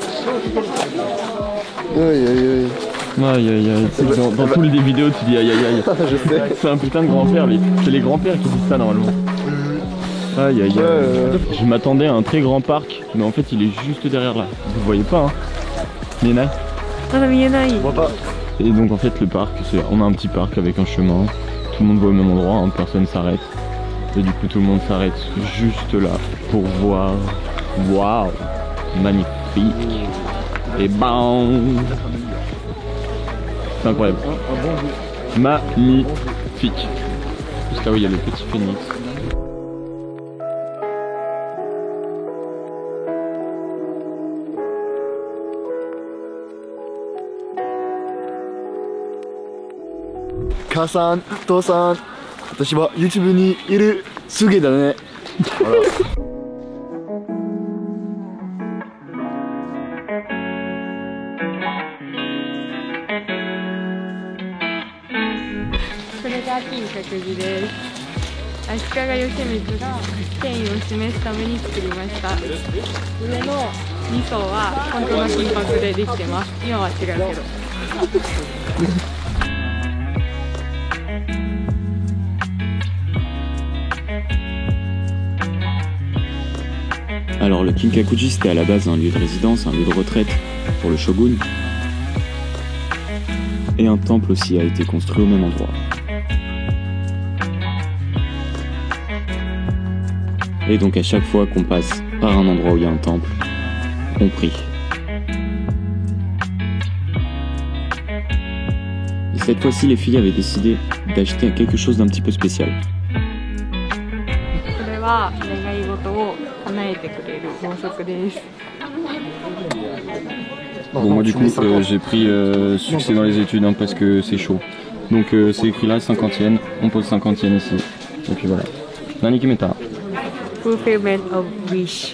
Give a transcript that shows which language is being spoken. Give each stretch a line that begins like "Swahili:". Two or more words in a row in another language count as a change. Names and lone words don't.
French: Aïe aïe aïe. Aïe aïe aïe. Tu sais que dans tous les vidéos, tu dis aïe aïe aïe. Je sais. C'est un putain de grand-père. C'est les grands-pères qui disent ça normalement. Aïe aïe aïe. Je m'attendais à un très grand parc, mais en fait il est juste derrière là. Vous voyez pas hein. Nina.
Japanese: まだ見えない。
French: On voit pas. Et donc en fait le parc, on a un petit parc avec un chemin. Tout le monde va au même endroit, hein, personne s'arrête. Et du coup tout le monde s'arrête juste là pour voir. Waouh, magnifique. Et bam. C'est incroyable. Magnifique. Juste là où il y a le petit phénix.
Japanese: Kasan, Tosan, 私は YouTube にいるすげだね。これが金閣寺です。足利義満が権威を示すために作りました。上の2層は本当の金箔でできてます。今は違うけど。
French: Alors le Kinkakuji c'était à la base un lieu de résidence, un lieu de retraite pour le shogun. Et un temple aussi a été construit au même endroit. Et donc à chaque fois qu'on passe par un endroit où il y a un temple, on prie. Et cette fois-ci les filles avaient décidé d'acheter quelque chose d'un petit peu spécial.
Japanese: これは願い事を叶えてくれる法則です。
French: Bon moi du coup j'ai pris succès dans les études hein, parce que c'est chaud. Donc c'est écrit là 50 yens, on pose 50 yens ici. Et puis voilà.
Japanese: 何決めた?
English: Fulfillment of wish.